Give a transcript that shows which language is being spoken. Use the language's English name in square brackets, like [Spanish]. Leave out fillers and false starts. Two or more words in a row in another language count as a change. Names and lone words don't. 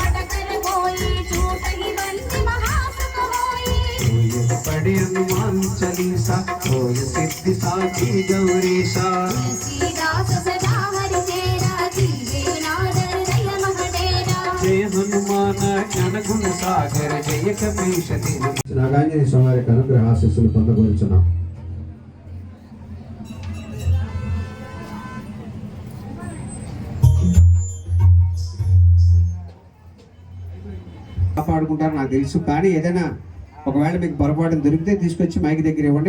[Awadhi] पढ़े हनुमान चालीसा होय सिद्धि साची गौरीशा जय हनुमान ज्ञान गुण सागर जय कपीश दीन नागांजनेय [Telugu] స్వామి అనుగ్రహ ఆశీస్సులు పొందగలుగుతున్నాం. కాపాడుకుంటారు నాకు తెలుసు, కానీ ఏదైనా ఒకవేళ మీకు పొరపాటు దొరికితే తీసుకొచ్చి మైక్ దగ్గర ఇవ్వండి.